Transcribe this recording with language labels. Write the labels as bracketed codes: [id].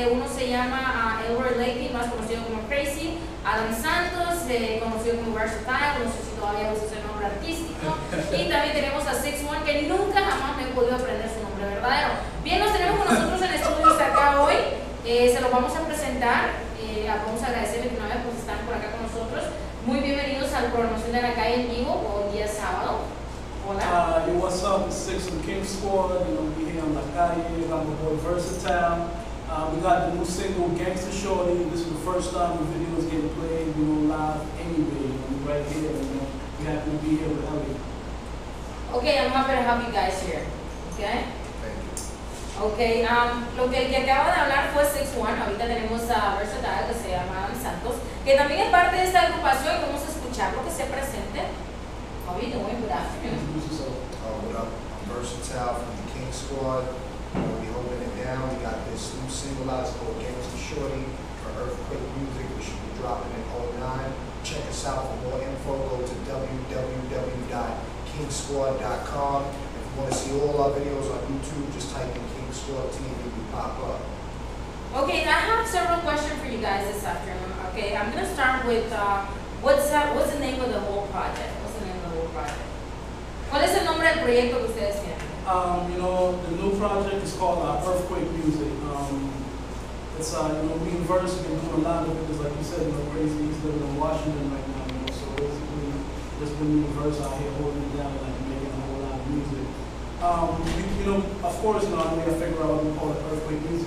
[es] Uno se llama Elroy Lakey, más conocido como Crazy, Adam Santos, conocido como Versatile, no sé si todavía usa ese nombre artístico, y también tenemos a 6-1, que nunca jamás me he podido aprender su nombre verdadero. Bien, los tenemos con nosotros en estudios acá hoy, se los vamos a presentar, vamos a agradecerles que una vez pues están por acá con nosotros. Muy bienvenidos a la programación de la calle en vivo, hoy día sábado. Hola. [en] Yo, what's up? It's Six from King Squad. You know, we here on La Calle. I'm the boy Versatile. We got the new single Gangsta Shorty. This is the first time the video is getting played, you know, live anyway. You know, right here. You know, we happy to be here with Elliot. Okay, I'm happy to have you guys here. Okay. Thank you. [es] Okay, lo que el que acaba de hablar fue 6-1. Ahorita tenemos a Versatile, que se llama Adam Santos, que también es parte de esta agrupación. Vamos a escucharlo, que se presente. [en] How are you doing? Good afternoon. What up? I'm Versatile from the King Squad. We holding it down. We got this new single out called Gangsta Shorty for Earthquake Music. We should be dropping in 09. Check us out for more info. Go to www.kingsquad.com. If you want to see all our videos on YouTube, just type in King Squad TV. We pop up. Okay, I have several questions for you guys this afternoon. Okay, I'm gonna start with what's the name of the whole project? What's the name of the whole project? [es] ¿Cuál es el nombre del proyecto que ustedes tienen? [en] You know, the new project is called Earthquake Music. It's you know, me and Verse have been doing a lot of it because, like you said, you know, Crazy is living in Washington right now. You know, so basically, just been me and Verse out here holding it down, like making a whole lot of music. You know, of course, you know, I gotta figure out what we call it Earthquake Music.